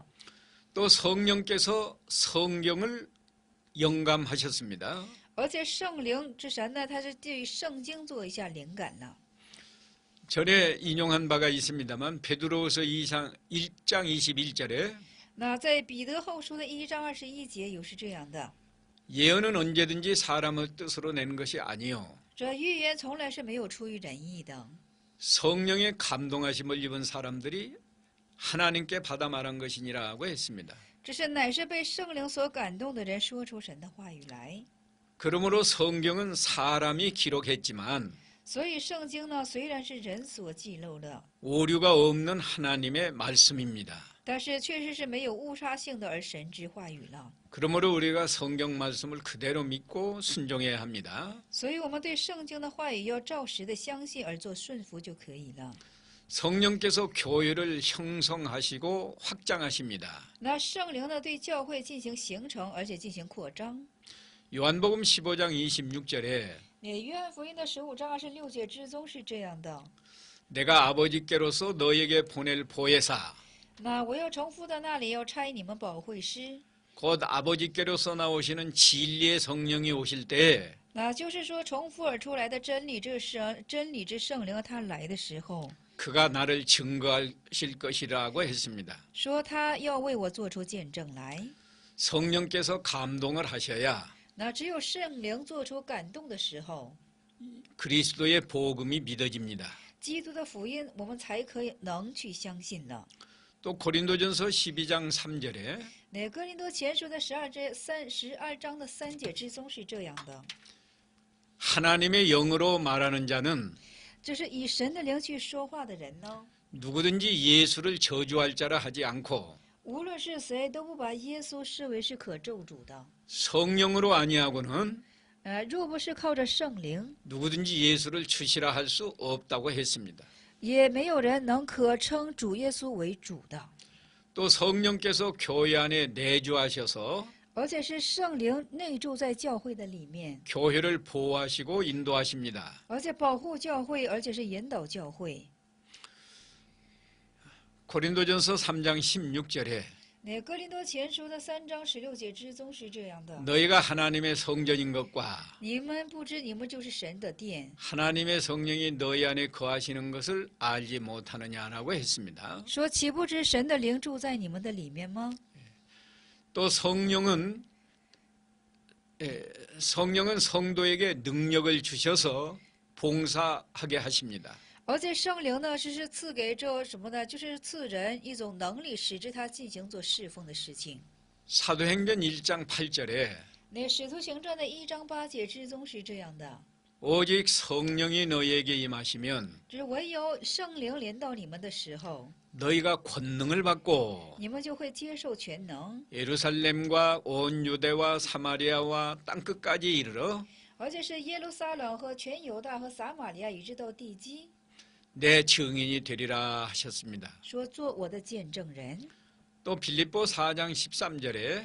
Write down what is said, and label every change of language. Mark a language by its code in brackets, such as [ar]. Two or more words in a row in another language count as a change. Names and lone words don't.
[ko] 또 성령께서 성경을 영감하셨습니다. [zh] 而且圣灵之神呢，他是对圣经做一下灵感了。 [ko] 전에 인용한 바가 있습니다만 베드로후서 1장 21절에 [zh] 那在彼得后书的1章21节有是这样的： [ko] 예언은 언제든지 사람의 뜻으로 내는 것이 아니요 [zh] 这预言从来是没有出于人意的， [ko] 성령의 감동하심을 입은 사람들이 하나님께 받아 말한 것이니라고 했습니다. [zh] 这是乃是被圣灵所感动的人说出神的话语来。 [ko] 그러므로 성경은 사람이 기록했지만 [zh] 所以圣经呢，虽然是人所记录的， [ko] 오류가 없는 하나님의 말씀입니다. [zh] 但是确实是没有误差性的而神之话语了。 [ko] 그러므로 우리가 성경 말씀을 그대로 믿고 순종해야 합니다. [zh] 所以我们对圣经的话语要照实的相信而做顺服就可以了。 [ko] 성령께서 교회를 형성하시고 확장하십니다. [zh] 那圣灵呢，对教会进行形成，而且进行扩张。 [ko] 요한복음 15장 26절에 [zh] 约翰福音的15章26节之中是这样的： [ko] 내가 아버지께로서 너에게 보낼 보혜사 [zh] 那我要从父的那里要差你们保惠师， [ko] 곧 아버지께로서 나오시는 진리의 성령이 오실 때 [zh] 那就是说从父而出来的真理，这是真理之圣灵，他来的时候， [ko] 그가 나를 증거하실 것이라고 했습니다. [zh] 说他要为我做出见证来。 [ko] 성령께서 감동을 하셔야 [zh] 那只有圣灵做出感动的时候， [ko] 그리스도의 복음이 믿어집니다. [zh] 基督的福音我们才可以能去相信了。 [ko] 또 고린도전서 12장 3절에 [zh] 那哥林多前书的12章的3节之中是这样的： [ko] 하나님의 영으로 말하는 자는 [zh] 这是以神的灵去说话的人呢， [ko] 누구든지 예수를 저주할 자라 하지 않고 [zh] 无论是谁都不把耶稣视为是可咒诅的。 [ko] 성령으로 아니하고는 [zh] 若不是靠着圣灵， [ko] 누구든지 예수를 주시라 할 수 없다고 했습니다. [zh] 也没有人能可称主耶稣为主的。 [ko] 또 성령께서 교회 안에 내주하셔서 [zh] 而且是圣灵内住在教会的里面， [ko] 교회를 보호하시고 인도하십니다. [zh] 而且保护教会，而且是引导教会。 [ko] 고린도전서 3장 16절에 [zh] 那哥林多前书的3章16节之中是这样的： [ko] 너희가 하나님의 성전인 것과 [zh] 你们不知你们就是神的殿， [ko] 하나님의 성령이 너희 안에 거하시는 것을 알지 못하느냐라고 했습니다. [zh] 说岂不知神的灵住在你们的里面吗？ [ko] 또 성령은 성도에게 능력을 주셔서 봉사하게 하십니다. [zh] 而且圣灵呢，是赐给这什么呢？就是赐人一种能力，使之他进行做侍奉的事情。 [ko] 사도행전 1장 8절에 [zh] 那使徒行传的1章8节之中是这样的， [ko] 오직 성령이 너희에게 임하시면 [zh] 只唯有圣灵临到你们的时候， [ko] 너희가 권능을 받고 [zh] 你们就会接受全能， [ko] 예루살렘과 온 유대와 사마리아와 땅끝까지 이르러 [zh] 而且是耶路撒冷和全犹大和撒玛利亚，以致到地基， [ko] 내 증인이 되리라 하셨습니다. [zh] 说做我的见证人。 [ko] 또 빌립보 4장 13절에